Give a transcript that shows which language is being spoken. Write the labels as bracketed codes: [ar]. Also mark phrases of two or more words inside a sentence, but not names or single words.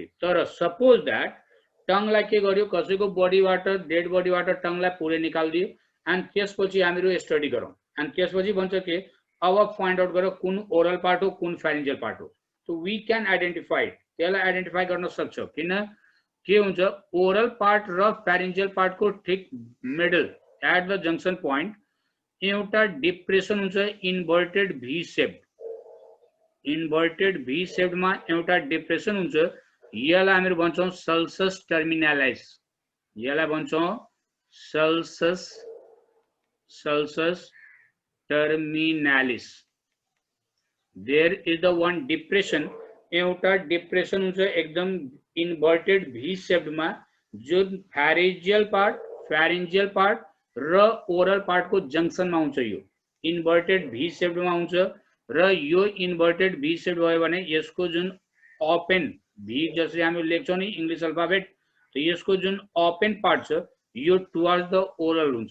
[ne] तर [en] suppose that [ne] टंग लाई के गर्यो, कसैको बडी वाटर [en] dead body [ne] वाटर टंग लाई पुरै निकाल्दियो एन्ड त्यसपछि हामीहरु स्टडी गरौं एन्ड त्यसपछि भन्छ के अब [en] find out [ne] गरौं कुन [en] oral part [ne] हो कुन [en] pharyngeal part [ne] हो. [en] So we can identify, [ne] त्यसलाई आइडेन्टिफाई गर्न सक्छौं किन के हुन्छ [en] oral part [ne] र [en] pharyngeal part [ne] को ठीक [en] middle at the junction point [ne] एउटा डिप्रेसन हुन्छ [en] inverted V shape. inverted V shape [ne] मा एउटा डिप्रेसन हुन्छ, यसलाई हामीहरु भन्छौं [la] sulcus terminalis. [ne] यसलाई भन्छौं [la] sulcus terminalis. [en] There is the one depression, [ne] एउटा डिप्रेसन हुन्छ एकदम [en] inverted V shape [ne] मा जो [en] pharyngeal part [ne] र [en] oral part [ne] को जंक्शन मा हुन्छ. यो [en] inverted V shape [ne] मा हुन्छ र यो [en] inverted V shape [ne] भयो भने यसको जुन [en] open V [ne] जसरी हामी लेख्छौं नि [en] English alphabet, [ne] तो यसको जुन [en] open part [ne] छ यो [en] towards the oral [ne] हुन्छ.